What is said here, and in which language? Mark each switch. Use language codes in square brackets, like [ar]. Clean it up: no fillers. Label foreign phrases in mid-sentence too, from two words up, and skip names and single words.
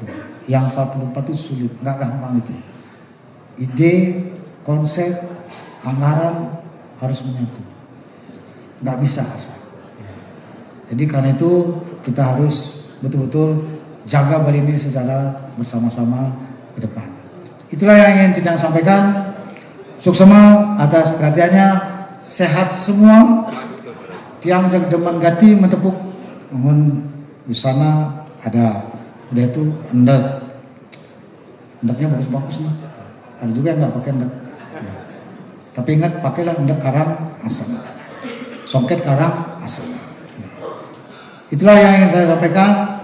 [id] Yang 44 itu sulit, nggak gampang itu. Ide, konsep, anggaran harus menyatu, nggak bisa asal. Ya. Jadi karena itu kita harus betul-betul jaga Bali ini secara bersama-sama ke depan. Itulah yang ingin kita sampaikan. Suksema atas perhatiannya, sehat semua. [ban] Tiang jag deman gati mentepuk, [id] mohon busana ada, udah itu endak, endaknya bagus-bagus nih. Ada juga yang nggak pakai endak. Ya. Tapi ingat pakailah endak karang asam, songket karang asam. Itulah yang ingin saya sampaikan.